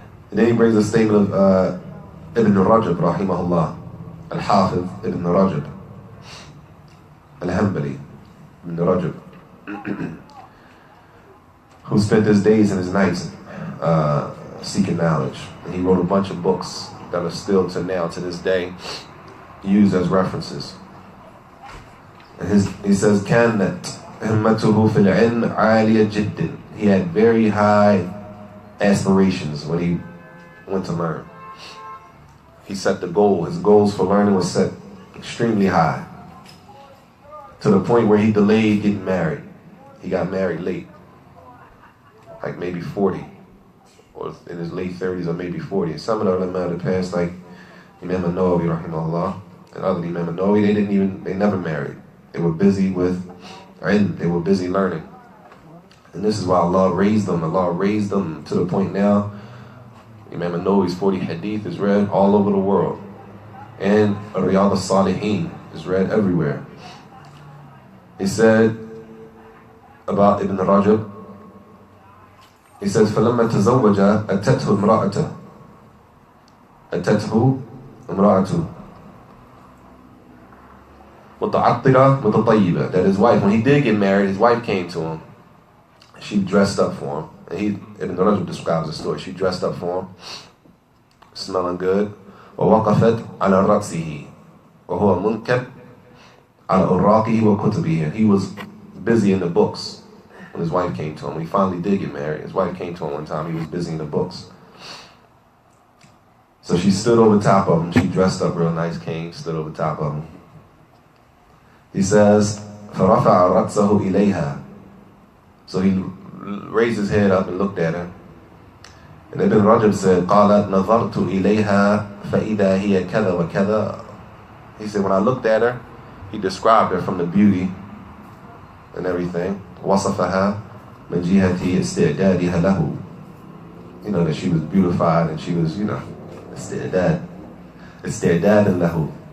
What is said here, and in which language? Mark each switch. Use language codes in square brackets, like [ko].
[en] And then he brings a statement of Ibn Rajab, rahimahullah, Al-Hafiz Ibn Rajab, Al-Hanbali, Ibn Rajab, who spent his days and his nights seeking knowledge. And he wrote a bunch of books that are still to this day, used as references. And he says, [ar] كانت همته في العلم عالية جدا. [en] He had very high aspirations when he went to learn. He set the goal. His goals for learning was set extremely high, to the point where he delayed getting married. He got married late, like maybe 40, or in his late 30s, or maybe 40. Some of the ulama in the past, like Imam al-Nawawi rahimahullah, and other Imam al-Nawawi, they never married. They were busy with ilm. They were busy learning. And this is why Allah raised them. Allah raised them to the point now, Imam an-Nawawi's 40 hadith is read all over the world. And Riyadh al-Salihin is read everywhere. He said about Ibn Rajab, he says, [ar] فَلَمَّا تَزَوَّجَ أَتَتْهُ امْرَأَةُ أَتَتْهُ امْرَأَةُ مُتَعَطِّرَةٌ مُتَطَيِّبَةٌ. [en] That his wife, when he did get married, his wife came to him. She dressed up for him. And Ibn Rajab describes the story. She dressed up for him, smelling good. [ar] وَوَقَفَتْ عَلَى رَأْسِهِ وَهُوَ مُنْكَبْ عَلَى أُرَّاقِهِ وَكُتُبِهِ. [en] He was busy in the books when his wife came to him. When he finally did get married, his wife came to him one time. He was busy in the books. So she stood over top of him. She dressed up real nice, came, stood over top of him. He says, [ar] فَرَفَعَ رَأْسَهُ إِلَيْهَا. [en] So he raised his head up and looked at her. And Ibn Rajab said, [ar] قَالَتْ نَظَرْتُ إِلَيْهَا فَإِذَا هِيَ كَذَا وَكَذَا. [en] He said, when I looked at her, he described her from the beauty and everything. [ar] وَصَفَهَا مِنْ جِهَةِ إِسْتِعْدَادِهَا لَهُ. [en] You know, that she was beautified and she was, you know, [ar] إِسْتِعْدَادٍ لَهُ.